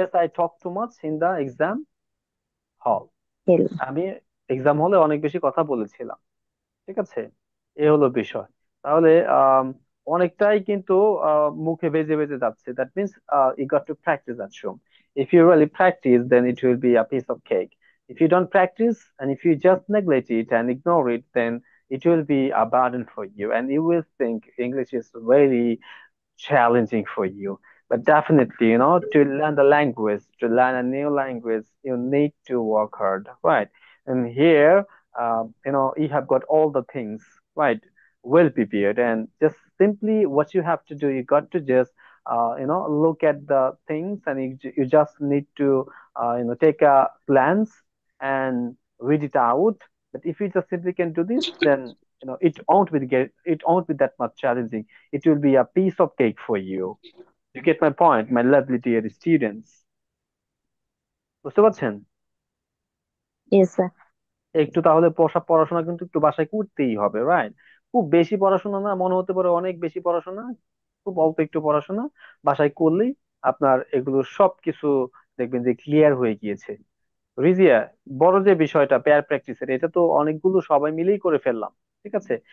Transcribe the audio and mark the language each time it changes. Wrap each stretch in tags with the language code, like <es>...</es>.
<en>Yes, I talk too much in the exam hall. Hell.</en> <bn>আমি exam হলে অনেক বেশি কথা বলেছিলাম। ঠিক আছে, এ হলো বিষয়। তাহলে অনেকটাই কিন্তু মুখে বেজে বেজে যাচ্ছে।</bn> <en>That means you got to practice at home. If you really practice, then it will be a piece of cake. If you don't practice and if you just neglect it and ignore it, then it will be a burden for you and you will think English is very challenging for you. But definitely, to learn the language, to learn a new language, you need to work hard, right? And here, you have got all the things, right, well prepared. And just simply what you have to do, you got to just, look at the things and you just need to, take a glance and read it out. But if you just simply can do this, then it won't be that much challenging. It will be a piece of cake for you. You get my point, my lovely dear students?</en> <bn>বুঝতে পারছেন?</bn> <en>Yes, sir.</en> <bn>একটু তাহলে পড়াশোনা কিন্তু একটু বাসায় করতেই হবে, রাইট? খুব বেশি পড়াশোনা না, মনে হতে পারে অনেক বেশি পড়াশোনা, খুব অল্প একটু পড়াশোনা বাসায় করলেই আপনার এগুলো সবকিছু দেখবেন যে ক্লিয়ার হয়ে গিয়েছে। রিজিয়া, বড় যে বিষয়টা পেয়ার প্র্যাকটিসের, এটা তো অনেকগুলো সবাই মিলেই করে ফেললাম, ঠিক আছে?</bn>